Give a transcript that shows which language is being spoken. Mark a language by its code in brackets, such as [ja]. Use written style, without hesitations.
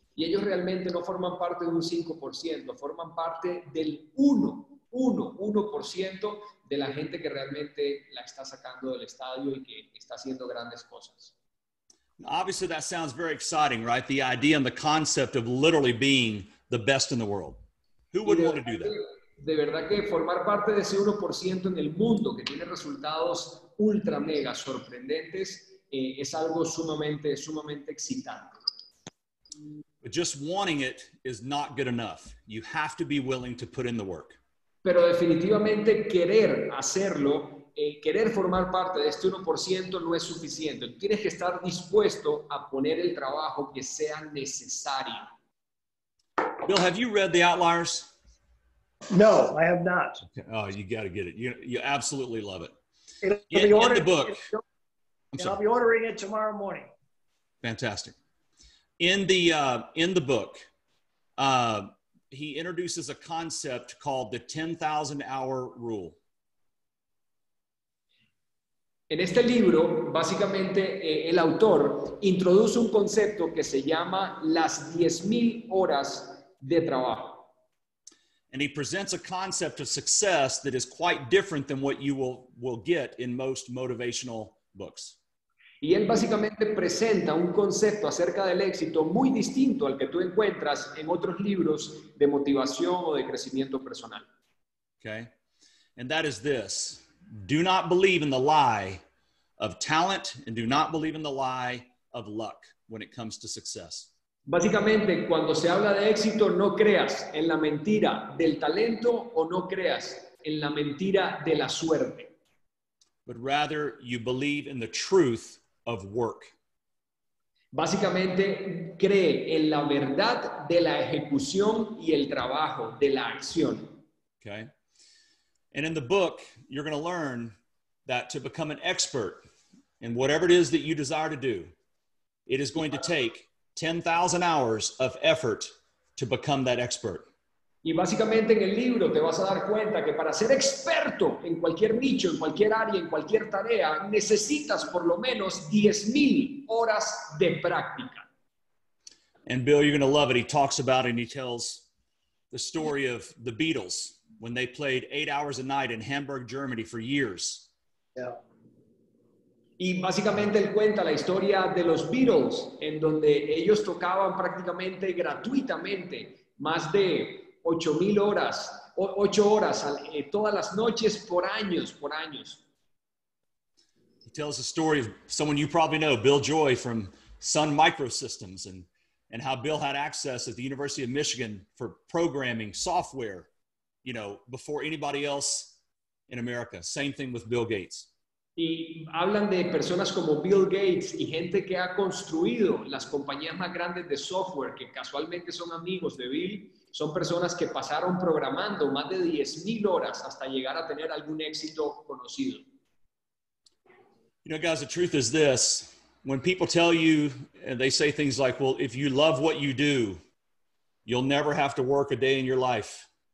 [es] Y ellos realmente no forman parte de un 5%, forman parte del 1% de la gente que realmente la está sacando del estadio y que está haciendo grandes cosas. [en] Obviously, that sounds very exciting, right? The idea and the concept of literally being the best in the world. Who would want to do that? [es] De verdad que formar parte de ese 1% en el mundo que tiene resultados ultra mega sorprendentes es algo sumamente excitante. [en] But just wanting it is not good enough. You have to be willing to put in the work. [es] Pero definitivamente querer hacerlo, querer formar parte de este 1% no es suficiente. Tienes que estar dispuesto a poner el trabajo que sea necesario. [en] Bill, have you read The Outliers? No, I have not. Okay. Oh, you got to get it. You absolutely love it. In the book. I'll be ordering it tomorrow morning. Fantastic. In the book, he introduces a concept called the 10,000 hour rule. [es] En este libro, básicamente, el autor introduce un concepto que se llama las 10,000 horas de trabajo. [en] And he presents a concept of success that is quite different than what you will get in most motivational books. [es] Y él básicamente presenta un concepto acerca del éxito muy distinto al que tú encuentras en otros libros de motivación o de crecimiento personal. [en] Okay? And that is this. Do not believe in the lie of talent and do not believe in the lie of luck when it comes to success. [es] Básicamente, cuando se habla de éxito, no creas en la mentira del talento o no creas en la mentira de la suerte. [en] But rather you believe in the truth of work. [es] Básicamente, cree en la verdad de la ejecución y el trabajo, de la acción. [en] Okay? And in the book, you're going to learn that to become an expert in whatever it is that you desire to do, it is going to take 10,000 hours of effort to become that expert. [es] Y básicamente en el libro te vas a dar cuenta que para ser experto en cualquier nicho, en cualquier área, en cualquier tarea, necesitas por lo menos 10,000 horas de práctica. [en] And Bill, you're going to love it. He talks about it and he tells the story of the Beatles when they played 8 hours a night in Hamburg, Germany for years. Yeah. [es] Y básicamente él cuenta la historia de los Beatles, en donde ellos tocaban prácticamente gratuitamente más de 8,000 horas, 8 horas todas las noches por años, por años. [en] He tells the story of someone you probably know, Bill Joy from Sun Microsystems, and how Bill had access at the University of Michigan for programming software, you know, before anybody else in America. Same thing with Bill Gates. [es] Y hablan de personas como Bill Gates y gente que ha construido las compañías más grandes de software, que casualmente son amigos de Bill. Son personas que pasaron programando más de 10,000 horas hasta llegar a tener algún éxito conocido. [en] You know, guys, the truth is this. When people tell you, and they say things like, well, if you love what you do, you'll never have to work a day in your life.